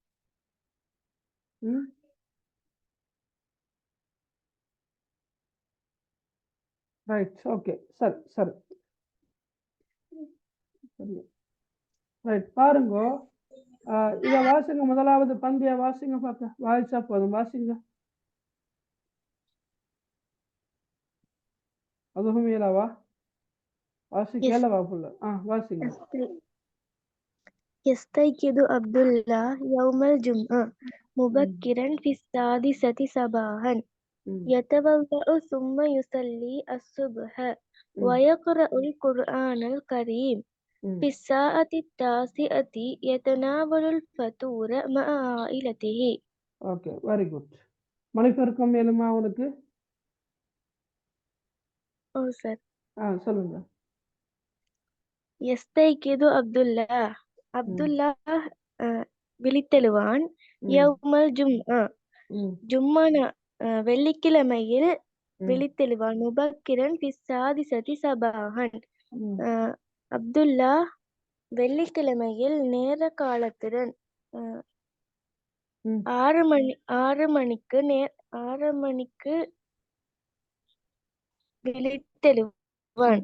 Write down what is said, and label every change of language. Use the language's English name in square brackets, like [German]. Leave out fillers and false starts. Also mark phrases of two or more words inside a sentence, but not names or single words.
[Tamil] ரைட், ஓகே, சரி சரி சரி. ரைட், பாருங்க. இதை வாசிங்க. முதலாவது பந்திய வாசிங்க பார்க்க. வாசிச்சா போதும், வாசிங்க. அதுவும் இயலாவா? வாசிக்கலவா புள்ள? வாசிங்க. [Arabic] يستيقظ عبد الله يوم الجمعة مبكرا في السادسة صباحا يتوضأ ثم يصلي الصبح ويقرأ القرآن الكريم. في الساعة التاسعة يتناول الفطور مع عائلته. [Tamil] ஓகே, [English] very good. [Tamil] மணிப்பெருக்கம் மேலுமா உனக்கு? சார். சொல்லுங்க. [Arabic] يستيقظ عبد الله. [Tamil] அப்துல்லா விழித்தெழுவான். [Arabic] يوم الجمعة. [Tamil] ஜும்மான வெள்ளிக்கிழமையில் விழித்தெழுவான். [Arabic] مبكرا في السادسة صباحا. [Tamil] அப்துல்லா வெள்ளிக்கிழமையில் நேர காலத்துடன் 6 மணிக்கு விழித்தெழுவான்.